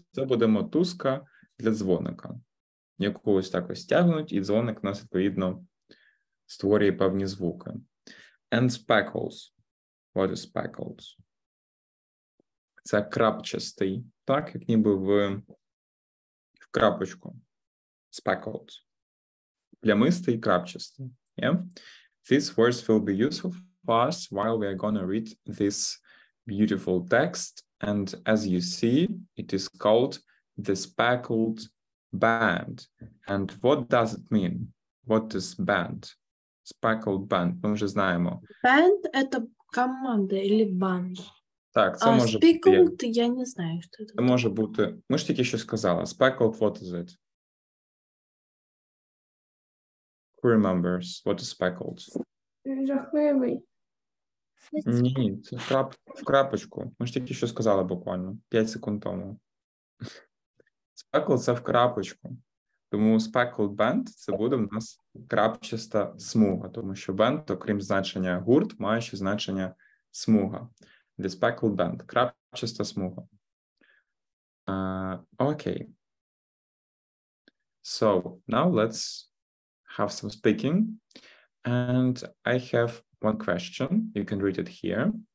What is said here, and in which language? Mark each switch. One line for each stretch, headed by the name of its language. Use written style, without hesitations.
Ukrainian: Це буде мотузка для дзвоника, яку ось так ось тягнуть, і дзвоник у нас, відповідно, створює певні звуки.
English: And speckles. What is speckles?
Ukrainian: Це крапчастий, так, як ніби в крапочку. Speckles. Плямистий, крапчастий. Yeah?
English: These words will be useful for us while we are going to read this beautiful text. And as you see, it is called the speckled band. And what does it mean? What is band? Speckled band.
Ukrainian: Ми вже знаємо.
Russian: Band – это команда или банда?
Ukrainian: Так, це може
English: speckled,
Ukrainian: бути. я не знаю, що це. Це може бути. Ми ж тільки що сказали.
English: Speckled, what is it? Who remembers what is speckled?
Ukrainian: Жахливий. Ні, це в крапочку. Ми ж тільки що сказали буквально 5 секунд тому. Speckled – це в крапочку. Тому speckled band – це буде в нас крапчаста смуга, тому що band, окрім значення гурт, має ще значення смуга.
English: The speckled band –
Ukrainian: крапчаста смуга.
English: Okay. So, now let's have some speaking. And I have one question. You can read it here.